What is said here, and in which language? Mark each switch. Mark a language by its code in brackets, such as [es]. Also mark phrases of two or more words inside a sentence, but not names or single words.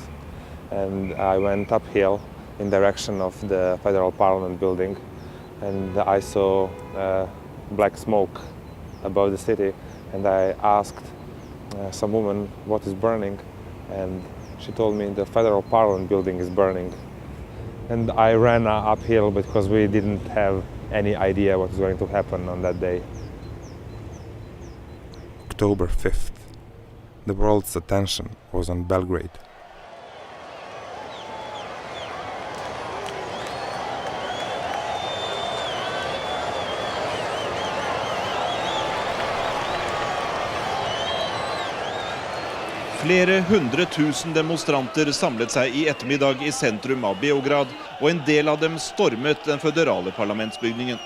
[en] and I went uphill in direction of the Federal Parliament building, and I saw black smoke above the city, and I asked some woman what is burning, and she told me the Federal Parliament building is burning. And I ran uphill because we didn't have any idea what was going to happen on that day. October 5th. The world's attention was on Belgrade. [no] Flere 100 000 demonstranter samlet seg i ettermiddag i sentrum av Beograd, og en del av dem stormet den føderale parlamentsbygningen.